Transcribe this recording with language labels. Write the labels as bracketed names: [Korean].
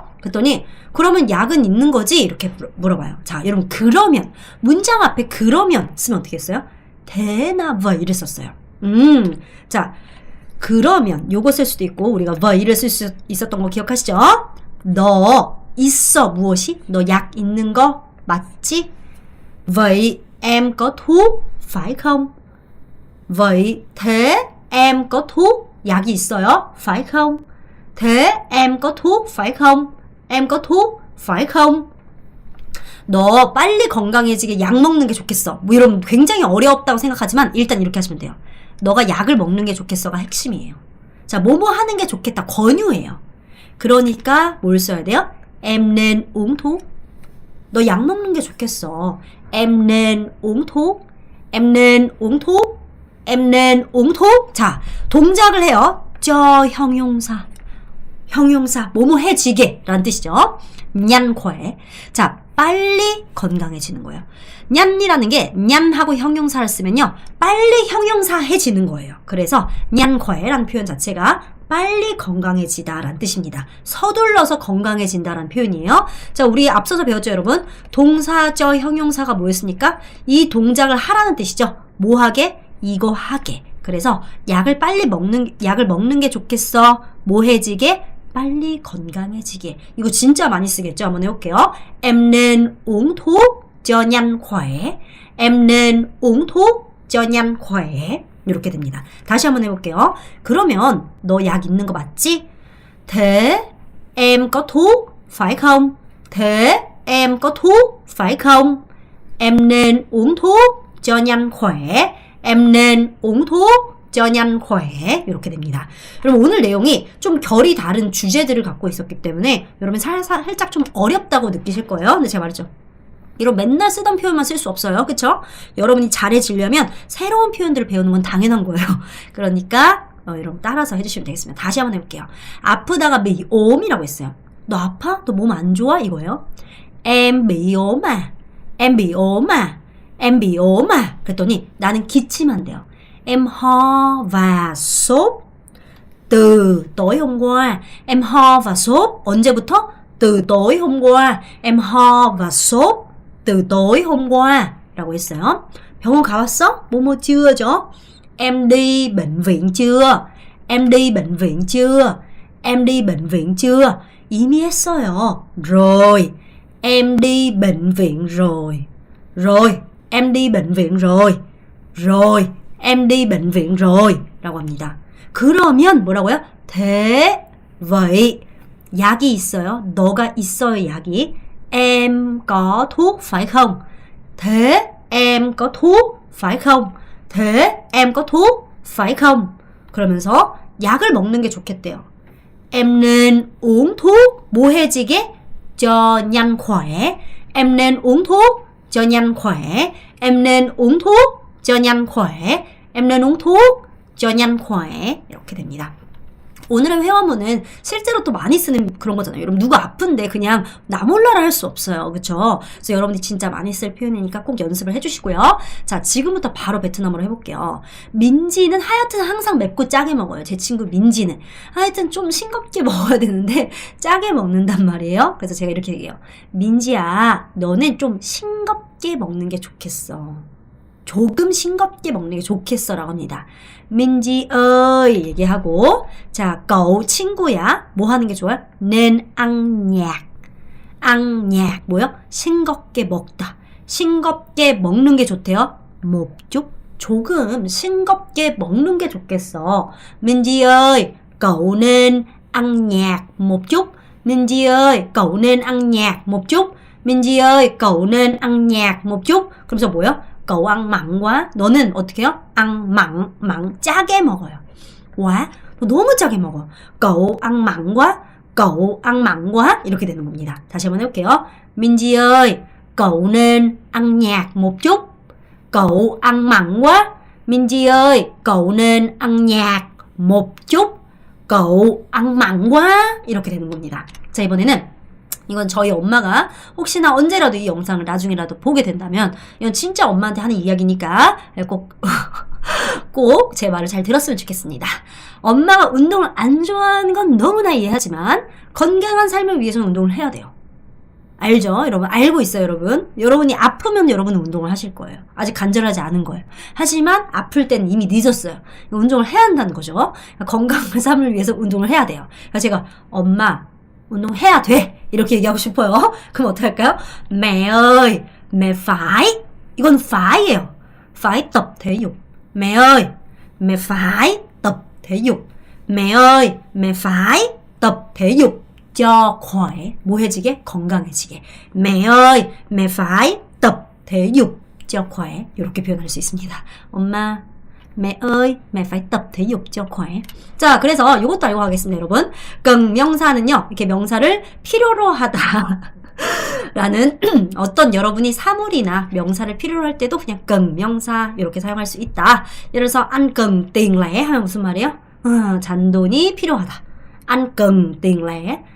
[Korean] 그랬더니 그러면 약은 있는 거지? 이렇게 물어봐요. 자, 여러분, 그러면 문장 앞에 그러면 쓰면 어떻게 했어요? 되나 왜이를 썼어요. 자, 그러면 요거 쓸 수도 있고 우리가 왜이를 쓸 수 있었던 거 기억하시죠? 너 있어 무엇이? 너 약 있는 거 맞지? [Vietnamese] Vậy em có thuốc phải không? Vậy thế em có thuốc? [Korean] 약이 있어요? [Vietnamese] phải không? thế em có thuốc phải không? Em có thuốc phải không? [Korean] 너 빨리 건강해지게 약 먹는 게 좋겠어. 뭐 이러면 굉장히 어렵다고 생각하지만 일단 이렇게 하시면 돼요. 너가 약을 먹는 게 좋겠어가 핵심이에요. 자, 뭐뭐 하는 게 좋겠다. 권유예요. 그러니까 뭘 써야 돼요? [Vietnamese] Em nên uống thuốc. [Korean] 너 약 먹는 게 좋겠어. [Vietnamese] Em nên uống thuốc. Em nên uống thuốc. Em nên uống thuốc. [Korean] 자, 동작을 해요. 저 형용사. 형용사, 뭐뭐 해지게 라는 뜻이죠. [Vietnamese] nhanh khỏe. [Korean] 자, 빨리 건강해지는 거예요. 냔이라는 게 냔하고 형용사를 쓰면요, 빨리 형용사해지는 거예요. 그래서 [Vietnamese] nhanh khỏe [Korean] 라는 표현 자체가 빨리 건강해지다 라는 뜻입니다. 서둘러서 건강해진다라는 표현이에요. 자, 우리 앞서서 배웠죠, 여러분? 동사적 형용사가 뭐였습니까? 이 동작을 하라는 뜻이죠. 뭐 하게? 이거 하게. 그래서 약을 먹는 게 좋겠어. 뭐 해지게? 빨리 건강해지게. 이거 진짜 많이 쓰겠죠? 한번 해볼게요. [Vietnamese] Em nên uống thuốc cho nhanh khỏe. Em nên uống thuốc cho nhanh khỏe. [Korean] 이렇게 됩니다. 다시 한번 해볼게요. 그러면 너 약 있는 거 맞지? [Vietnamese] Thế em có thuốc phải không? Thế em có thuốc phải không? Em nên uống thuốc cho nhanh khỏe. Em nên uống thuốc cho nhanh khỏe. [Korean] 이렇게 됩니다. 여러분, 오늘 내용이 좀 결이 다른 주제들을 갖고 있었기 때문에 여러분 살짝 좀 어렵다고 느끼실 거예요. 근데 제가 말했죠, 이런 맨날 쓰던 표현만 쓸 수 없어요. 그쵸? 여러분이 잘해지려면 새로운 표현들을 배우는 건 당연한 거예요. 그러니까 여러분 따라서 해주시면 되겠습니다. 다시 한번 해볼게요. 아프다가 bị ốm이라고 했어요. 너 아파? 너 몸 안 좋아? 이거예요. [Vietnamese] Em bị ốm à? Em bị ốm à? Em bị ốm à? [Korean] 그랬더니 나는 기침한대요. [Vietnamese] Em ho và sốt từ tối hôm qua. Em ho và sốt [Korean] 언제부터? [Vietnamese] từ tối hôm qua. Em ho và sốt từ tối hôm qua [Korean] 라고 했어요. 병원 가봤어? [Vietnamese] 뭐뭐 chưa 죠? Em đi bệnh viện chưa? Em đi bệnh viện chưa? em đi bệnh viện chưa? [Korean] 이미 했어요. [Vietnamese] rồi. Em đi bệnh viện rồi. rồi. Em đi bệnh viện rồi. rồi. Em đi bệnh viện rồi. [Korean] 라고 합니다. 그러면 뭐라고요? [Vietnamese] thế vậy [Korean] 약이 있어요. 너가 있어요, 약이. [Vietnamese] Em có thuốc phải không? thế em có thuốc phải không? thế em có thuốc phải không? [Korean] 그러면서 약을 먹는 게 좋겠대요. [Vietnamese] Em nên uống thuốc [Korean] 뭐해지게? [Vietnamese] cho nhanh khỏe. Em nên uống thuốc cho nhanh khỏe. Em nên uống thuốc cho nhanh khỏe. Em nên uống thuốc cho nhanh khỏe. [Korean] 이렇게 됩니다. 오늘의 회화문은 실제로 또 많이 쓰는 그런 거잖아요. 여러분 누가 아픈데 그냥 나 몰라라 할 수 없어요. 그쵸? 그래서 여러분이 진짜 많이 쓸 표현이니까 꼭 연습을 해주시고요. 자, 지금부터 바로 베트남어로 해볼게요. 민지는 하여튼 항상 맵고 짜게 먹어요. 제 친구 민지는 하여튼 좀 싱겁게 먹어야 되는데 짜게 먹는단 말이에요. 그래서 제가 이렇게 얘기해요. 민지야, 너는 좀 싱겁게 먹는 게 좋겠어. 조금 싱겁게 먹는 게 좋겠어 라고 합니다. 민지 ơi 얘기하고, 자, cậu 친구야 뭐 하는 게 좋아요? [Vietnamese] nên ăn nhạt. ăn nhạt 뭐요? [Korean] 싱겁게 먹다. 싱겁게 먹는 게 좋대요. [Vietnamese] một chút. [Korean] 조금 싱겁게 먹는 게 좋겠어. [Vietnamese] 민지 ơi cậu nên ăn nhạt một chút. 민지 ơi cậu nên ăn nhạt một chút. 민지 ơi cậu nên ăn nhạt một chút. [Korean] 그러면서 뭐요? [Vietnamese] cậu ăn mặn quá. [Korean] 너는 어떻게 해요? [Vietnamese] ăn mặn, mặn [Korean] 짜게 먹어요. quá, 너 너무 짜게 먹어. [Vietnamese] cậu ăn mặn quá. cậu ăn mặn quá. [Korean] 이렇게 되는 겁니다. 다시 한번 해볼게요. [Vietnamese] 민지 ơi, cậu nên ăn nhạt một chút. cậu ăn mặn quá. 민지 ơi, cậu nên ăn nhạt một chút. cậu ăn mặn quá. [Korean] 이렇게 되는 겁니다. 자, 이번에는 이건 저희 엄마가 혹시나 언제라도 이 영상을 나중에라도 보게 된다면 이건 진짜 엄마한테 하는 이야기니까 꼭 제 말을 잘 들었으면 좋겠습니다. 엄마가 운동을 안 좋아하는 건 너무나 이해하지만 건강한 삶을 위해서는 운동을 해야 돼요. 알죠? 여러분 알고 있어요, 여러분. 여러분이 아프면 여러분은 운동을 하실 거예요. 아직 간절하지 않은 거예요. 하지만 아플 때는 이미 늦었어요. 운동을 해야 한다는 거죠. 건강한 삶을 위해서 운동을 해야 돼요. 그래서 제가 엄마 운동해야 돼 이렇게 얘기하고 싶어요. 그럼 어떻게 할까요? [Vietnamese] mẹ ơi, mẹ phải. [Korean] 이건 fait예요. [Vietnamese] phải tập thể dục. mẹ ơi, mẹ phải tập thể dục. mẹ ơi, mẹ phải tập thể dục cho khỏe. [Korean] 뭐해지게? 건강해지게. [Vietnamese] mẹ ơi, mẹ phải tập thể dục cho khỏe. [Korean] 이렇게 표현할 수 있습니다. [Vietnamese] 엄마, mẹ ơi, mẹ phải tập thể dục cho khỏe. [Korean] 자, 그래서 이것도 알고 가겠습니다, 여러분. cần 명사는요, 이렇게 명사를 필요로 하다 라는 어떤 여러분이 사물이나 명사를 필요로 할 때도 그냥 cần 명사 이렇게 사용할 수 있다. 예를 들어서 [Vietnamese] ăn cần tiền lẻ [Korean] 하면 무슨 말이에요? 잔돈이 필요하다. [Vietnamese] ăn cần tiền lẻ.